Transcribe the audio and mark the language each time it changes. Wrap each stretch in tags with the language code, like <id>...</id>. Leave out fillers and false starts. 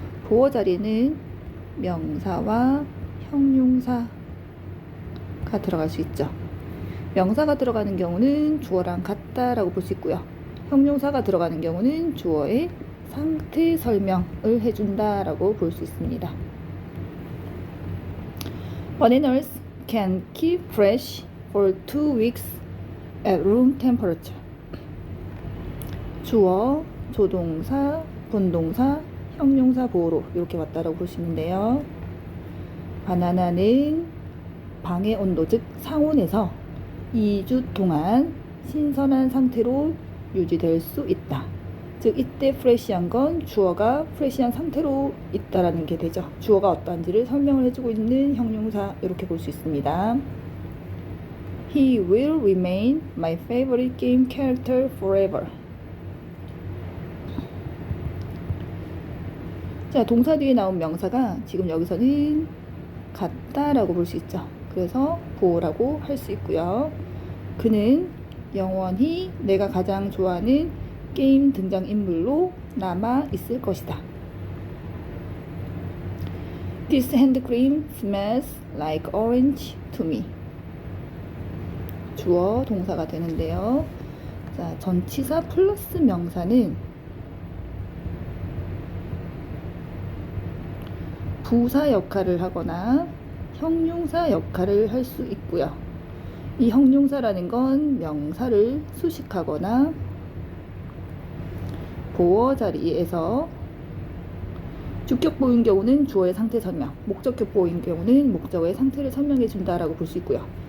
<ko>보어 자리에는 명사와 형용사가 들어갈 수 있죠. 명사가 들어가는 경우는 주어랑 같다 라고 볼 수 있고요. 형용사가 들어가는 경우는 주어의 상태 설명을 해준다 라고 볼 수 있습니다.</ko> <en>Bananas can keep fresh for 2 weeks at room temperature.</en> <ko>주어, 조동사, 분동사, 형용사 보어로 이렇게 왔다라고 보시는데요. 바나나는 방의 온도, 즉 상온에서 2주 동안 신선한 상태로 유지될 수 있다. 즉 이때 프레시한 건 주어가 프레시한 상태로 있다라는 게 되죠. 주어가 어떠한지를 설명을 해주고 있는 형용사 이렇게 볼 수 있습니다.</ko> <en>He will remain my favorite game character forever.</en> <ko>자, 동사 뒤에 나온 명사가 지금 여기서는 같다라고 볼 수 있죠. 그래서 보어라고 할 수 있고요. 그는 영원히 내가 가장 좋아하는 게임 등장인물로 남아 있을 것이다.</ko> <en>This hand cream smells like orange to me.</en> <ko>주어, 동사가 되는데요. 자, 전치사 플러스 명사는 부사 역할을 하거나 형용사 역할을 할 수 있고요. 이 형용사라는 건 명사를 수식하거나 보어 자리에서 주격보인 경우는 주어의 상태 설명, 목적격보인 경우는 목적어의 상태를 설명해 준다라고 볼 수 있고요.</ko>